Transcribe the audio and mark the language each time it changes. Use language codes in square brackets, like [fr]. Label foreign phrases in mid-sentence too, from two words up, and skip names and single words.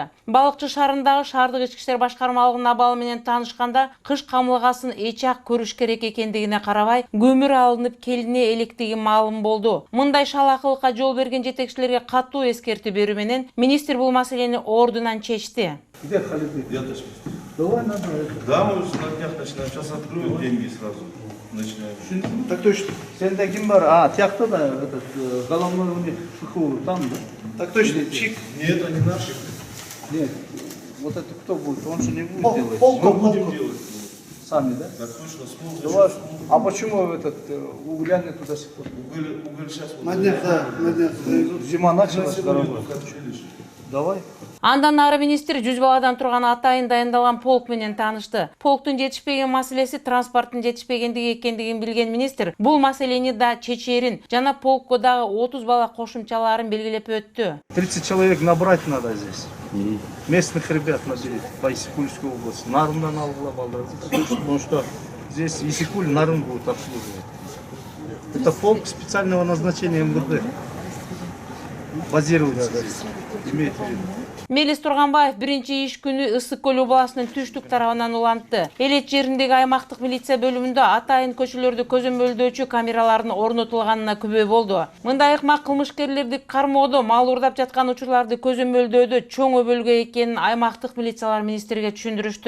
[ky] Балыкчы шаарындагы шаардык ички иштер башкармалыгынын абалы менен таанышканда кыш камылгасын эч-ак көрүш керек экендигине карабай, көмүр алынып келине электиги маалым болду. Мындай шалакылыкка жол берген жетекчилерге катуу эскертүү берүү менен министр бул маселени ордунан чечти. [ru] Где Халид? Я тоже. Давай надо это. Да, мы уже на днях начинаем. Сейчас откроют деньги сразу. Начинаем. Так точно. [ky] Сенде ким бар? А, тяхта да, [ru] этот головной у них ШХУ там, да? Так точно. Чик. Нет, они наши. Нет. Вот это кто будет? Он же не будет делать. Мы будем делать. Сами, да? Так точно. Давай. А почему этот угля нету до сих пор? Уголь сейчас. На днях, да. На днях. Зима началась. Давай. [ky] Андан ары министр 100 баладан турган атайын дайындалган полк менен таанышты. Полктун жетишпеген маселеси транспорттун жетишпегендиги экендигин билген министр бул маселени да чечерин жана полкко дагы 30 бала кошумчаларын белгилеп өттү. [ru] 30 человек набрать надо здесь. Местных ребят наберите по Исыкульской области. [ky] Нарындан алгыла балдар. [ru] Потому что здесь Исыкуль, Нарын будут обслуживать. Это полк специального назначения МВД. Базируется здесь. Имейте в виду. [ky] Мелис Турганбаев биринчи иш күнү Ысык көл областынын түштүк тарабынан улантты. Элет жериндеги аймактык милиция бөлүмүндө атайын көчөлөрдү көзөмөлдөөчү камералардын орнотулганына күбө болду. Мындай ыкмак кылмышкерлерди кармоодо, мал уурдап жаткан учурларды көзөмөлдөөдө чоң өбөлгө экенин аймактык милициялар министрге түшүндүрүштү.